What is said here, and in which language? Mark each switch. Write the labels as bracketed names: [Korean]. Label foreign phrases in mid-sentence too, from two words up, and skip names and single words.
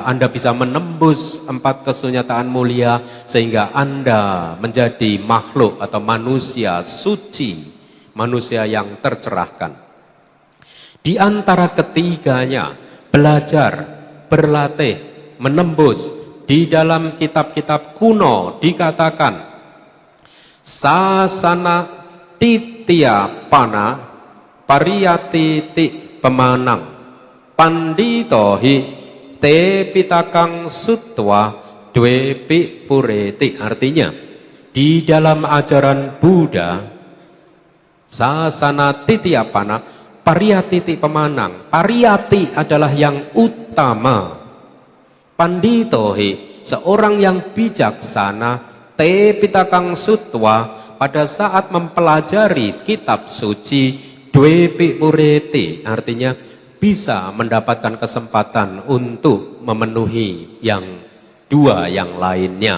[Indonesian] Anda bisa menembus 4 kesunyataan mulia sehingga Anda menjadi makhluk atau manusia suci, manusia yang tercerahkan. Di antara ketiganya, belajar, berlatih, menembus, di dalam kitab-kitab kuno dikatakan [Pali] sasana titya pana pariyati ti pemanang panditohi te pitakang sutwa dwepi pureti. [Indonesian] Artinya di dalam ajaran Buddha [Pali] sasana titya pana pariyati ti pemanang. [Indonesian] Pariyati adalah yang utama. Panditohi seorang yang bijaksana, [Pali] te pitakang sutwa [Indonesian] pada saat mempelajari kitab suci, [Pali] dwepi pureti [Indonesian] artinya bisa mendapatkan kesempatan untuk memenuhi yang dua yang lainnya.